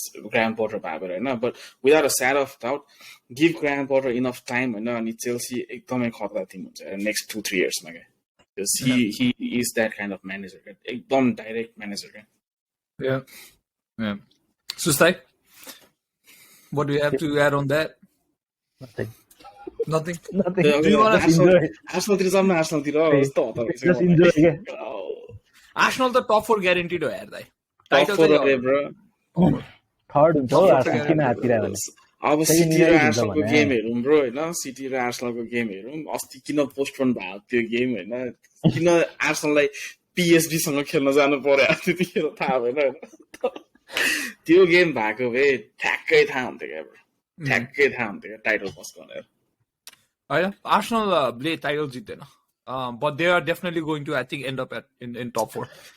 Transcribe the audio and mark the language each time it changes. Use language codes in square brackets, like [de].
[en] Graham Potter भएको होइन but without a shadow of doubt give Graham Potter enough time होइन [ne] अनि Chelsea एकदमै खतरा टिम हुन्छ [en] next 2-3 years मा क्या because he is that kind of manager एकदम direct manager क्या yeah Sustai what do you have to add on that nothing [ne] do you want Arsenal तिर जाम न Arsenal तिर यस्तो हतार [en] just enjoy के [ne] Arsenal त top 4 guaranteed हो यार दाइ [en] top 4 अरे bro [ne] थर्ड हुन्छ हो आर्सेनल किन हातिरह्यो भने अब सिटी र आर्सेनलको गेम हेरौँ ब्रो होइन सिटी र आर्सेनलको गेम हेरौँ अस्ति किन पोस्टपोन भयो त्यो गेम होइन किन आर्सेनललाई पीएसजी सँग खेल्न जानु पर्यो त्यतिखेर थाहा भएन होइन त्यो गेम भएको भए ठ्याक्कै थाहा हुन्थ्यो क्या ब्रो ठ्याक्कै थाहा हुन्थ्यो क्या टाइटल कसको भनेर होइन आर्सेनलले title जित्दैन [en] but they are definitely going to I think end up in top 4